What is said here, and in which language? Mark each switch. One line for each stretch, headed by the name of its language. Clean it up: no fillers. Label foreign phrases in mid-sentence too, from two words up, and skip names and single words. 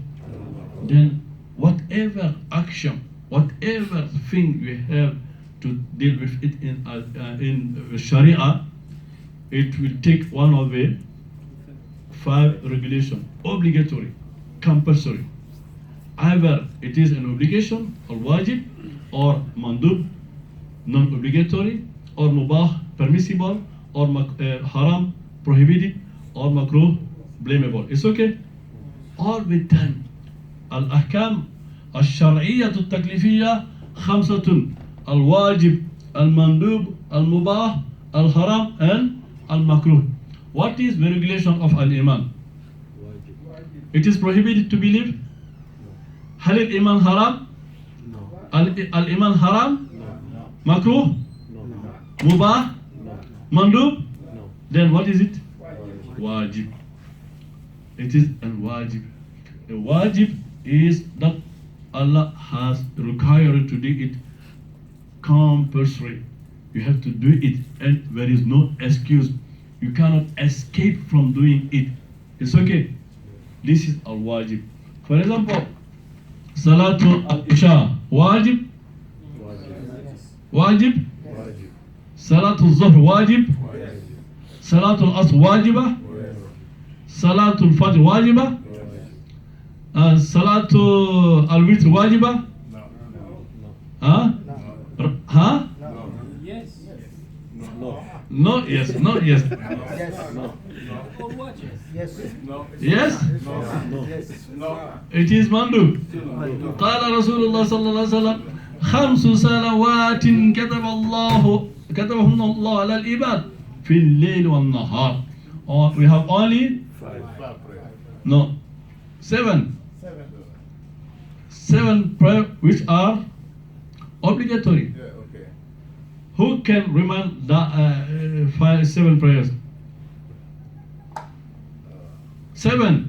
English: Then whatever action, whatever thing we have to deal with it in Sharia, it will take one of the 5 regulations: obligatory, compulsory. Either it is an obligation or wajib, or mandub, non-obligatory, or mubah, permissible, or haram, prohibited, or makruh, blamable. It's okay? All the time.
Arabic: الأحكام الشرعية التكليفية 5: الواجب، المندوب، المباح, الحرام، و المكروه.
English: What is the regulation of al-iman? It is prohibited to believe.
Arabic: هل الإيمان حرام؟ الإيمان حرام? مكروه؟ مباح؟ مندوب?
English: Then what is it? Wajib. It is a wajib. A wajib is that Allah has required to do it compulsory. You have to do it, and there is no excuse. You cannot escape from doing it. It's okay. This is al-wajib. For example,
Arabic: صلاة العشاء، واجب? واجب؟ صلاة الظهر، واجب? صلاة العصر، واجبة؟ صلاة الفجر، واجبة? صلاة الوتر، واجبة? Huh? Huh?
English: Yes. No, yes, not yes. Yes. Yes? No. It is mandub.
Arabic: قال رسول الله صلى الله عليه وسلم 5 صلوات كتبهن الله على العباد في الليل والنهار.
English: Or we have only 7. 7 prayers which are obligatory. Yeah, okay. Who can remember the 7 prayers? 7.